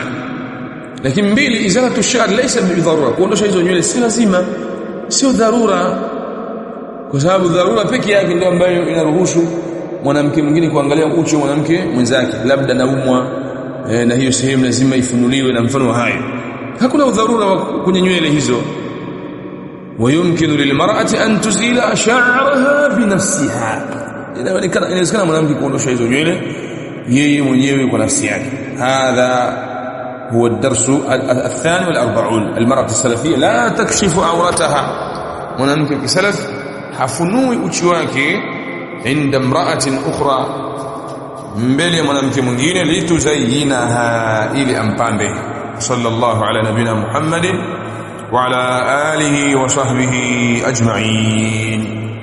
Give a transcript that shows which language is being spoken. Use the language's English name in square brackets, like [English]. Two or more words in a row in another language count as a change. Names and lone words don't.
[Swahili] Lakini mbili, [Arabic] إزالة الشعر ليس بضرورة, [Swahili] kuondosha hizo nywele si lazima, sio dharura, kwa sababu dharura pekee yake ndio ambayo inaruhusu mwanamke mwingine kuangalia uchi wa mwanamke mwenzake, labda naumwa na hiyo sehemu lazima ifunuliwe na mfano hayo. Hakuna udharura kwenye nywele hizo. [Arabic] ويمكن للمرأة أن تزيل شعرها بنفسها, [Swahili] inawezekana mwanamke kuondosha hizo nywele yeye mwenyewe kwa nafsi yake. [Arabic] hadha هو الدرس الثاني والأربعون. المرأة السلفية لا تكشف عورتها، [Swahili] mwanamke kisalaf hafunui uchi wake [Arabic] عند امرأة أخرى, [Swahili] mbele ya mwanamke mwingine, lituzayinaha, ili ampambe. [Arabic] صلى الله على نبينا محمد وعلى آله وصحبه أجمعين.